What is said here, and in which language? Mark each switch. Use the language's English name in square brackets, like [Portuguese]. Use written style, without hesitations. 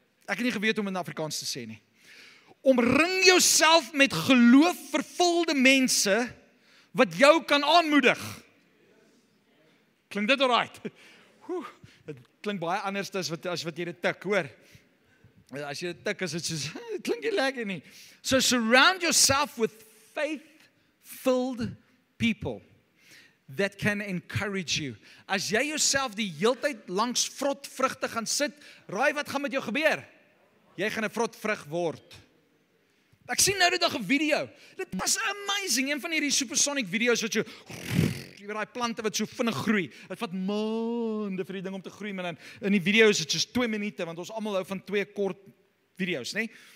[Afrikaans] Ek het nie geweet om in Afrikaans te sê nie. Omring jouself met geloof-vervulde mense wat jou kan aanmoedig. Klink dit alright? Dit klink baie anders as wat jy dit tik, hoor. As jy dit tik, is dit soos, dit klink nie lekker nie. [English] So surround yourself with faith-filled people that can encourage you. [Afrikaans] As jy jouself die heeltyd langs vrotvrugte gaan sit, raai wat gaan met jou gebeur? Jy gaan 'n vrotvrug word. Ek sien nou die dag 'n video. Dit was amazing. Een van hierdie supersonic video's wat jy weet daai plante wat so vinnig groei. Dit vat maande vir die ding om te groei, maar dan in die video is dit soos 2 minute, want ons almal hou van 2 kort video's, nê?